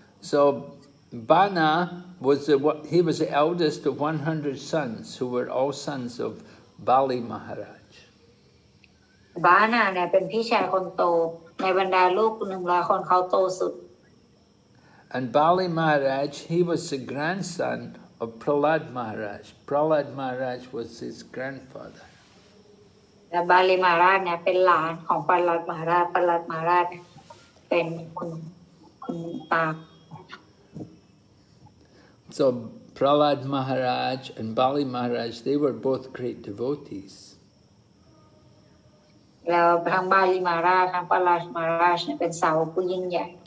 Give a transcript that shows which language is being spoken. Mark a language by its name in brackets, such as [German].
[English] So Bana he was the eldest of 100 sons who were all sons of Bali Maharaj. [Thai] บานาเนี่ยเป็นพี่ชายคนโตในบรรดาลูก100 คนเขาโตสุด [English] And Bali Maharaj, he was the grandson of Prahlad Maharaj. Prahlad Maharaj was his grandfather. [Thai] และบาลีมาราชเนี่ยเป็นหลานของปัลลัดมหาราชปัลลัดมหาราชเป็นคุณตา [English] So Prahlad Maharaj and Bali Maharaj, they were both great devotees. [Thai] แล้วทั้งบาลีมาราชทั้งปัลลัดมาราชเนี่ยเป็นสาวกผู้ยิ่งใหญ่